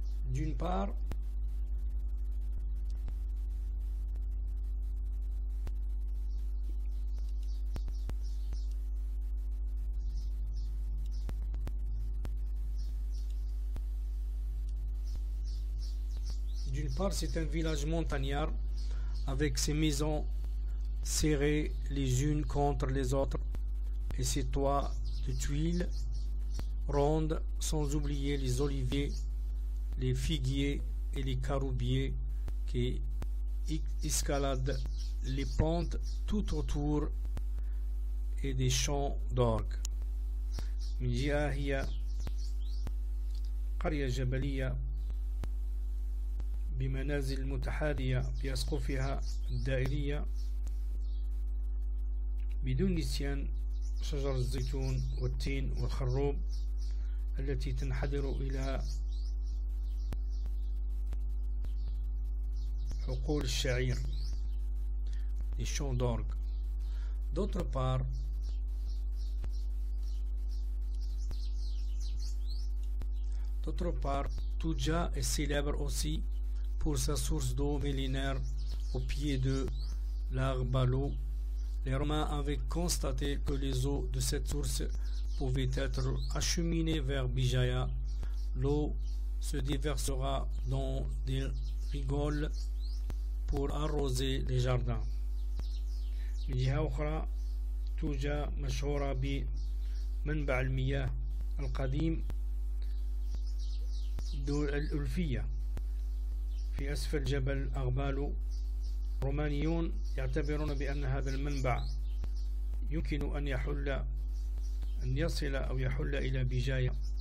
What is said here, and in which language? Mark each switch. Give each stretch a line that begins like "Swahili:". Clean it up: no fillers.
French: D'une part, c'est un village montagnard avec ses maisons serrées les unes contre les autres et ses toits de tuiles rondes, sans oublier les oliviers, les figuiers et les caroubiers qui escaladent les pentes tout autour et des champs d'orgue.
Arabic: من جهة هي قرية جبلية بمنازل متحاذية بأسقفها الدائرية بدون نسيان شجر الزيتون والتين والخروب التي تنحدر إلى حقول الشعير، les champs d'orgue.
French: D'autre part, Touja est célèbre aussi pour sa source d'eau millénaire au pied de l'Arbalo. Les Romains avaient constaté que les eaux de cette source pouvaient être acheminées vers Bijaya. L'eau se déversera dans des rigoles pour arroser les jardins.
Arabic: من جهة أخرى توجا مشهورة بمنبع المياه القديم الألفية في أسفل جبل أغبالو. رومانيون يعتبرون بأن هذا المنبع يمكن أن يصل أو يحل إلى بجاية.